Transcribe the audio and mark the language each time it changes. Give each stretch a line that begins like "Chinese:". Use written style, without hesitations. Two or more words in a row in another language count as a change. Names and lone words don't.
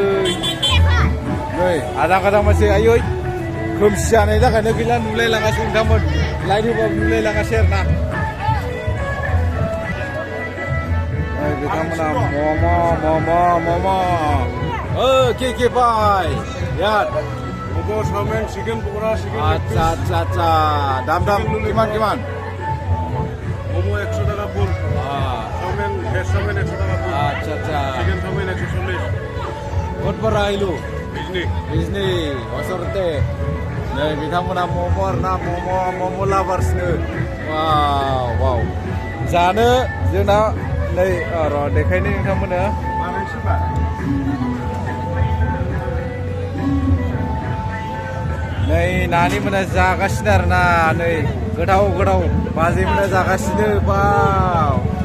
Bodo: नै आजां मानसि आयै खोमसि जानाय थाखायनो गैला नुलायलाङासै नोंथांमोन लाइट होबाबो नुलायलाङासै आरोना बिथांमोना मम' के बाय यार मम' चाउमिन चिकेन पक'रा
Assamese: আচ্ছা দাম কিমান मम' 100 টাকা ফুল চাউমিন ভেজ চাউমিন 100 টাকা ফুল আচ্ছা চিকেন চাউমিন 140 ক'ত পৰা আহিলো
Bodo: बिजनि असरते नै बिथांमोना मम' आरोना मम' लाभार्सनो वाव जानो जोंना नै र' देखायनो नोंथांमोननो नै नानिमोना जागासिनो आरोना नै गोथाव बाजैमोना जागासिनो वाव